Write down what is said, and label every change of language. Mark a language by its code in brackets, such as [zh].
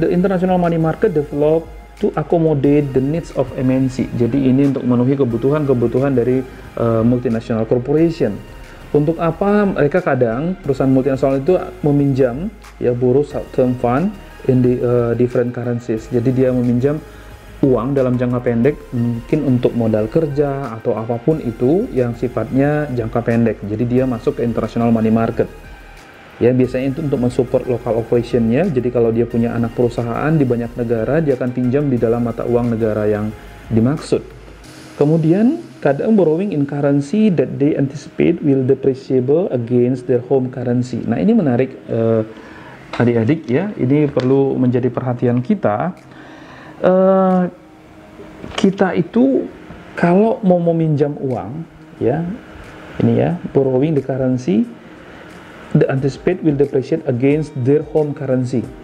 [en] The international money market developed to accommodate the needs of MNC. [id] Jadi ini untuk memenuhi kebutuhan dari multinational corporation. Untuk apa mereka kadang perusahaan multinasional itu meminjam ya, [en] borrow short term fund in the different currencies. [id] Jadi dia meminjam uang dalam jangka pendek, mungkin untuk modal kerja atau apapun itu yang sifatnya jangka pendek. Jadi dia masuk ke international money market. Ya, biasanya itu untuk mensupport local operation-nya. Jadi kalau dia punya anak perusahaan di banyak negara, dia akan pinjam di dalam mata uang negara yang dimaksud. Kemudian kadang [en] borrowing in currency that they anticipate will depreciable against their home currency. [id] Nah, ini menarik adik-adik ya. Ini perlu menjadi perhatian kita. Kita itu kalau mau meminjam uang ya, ini ya, [en] borrowing the currency the anticipate will depreciate against their home currency.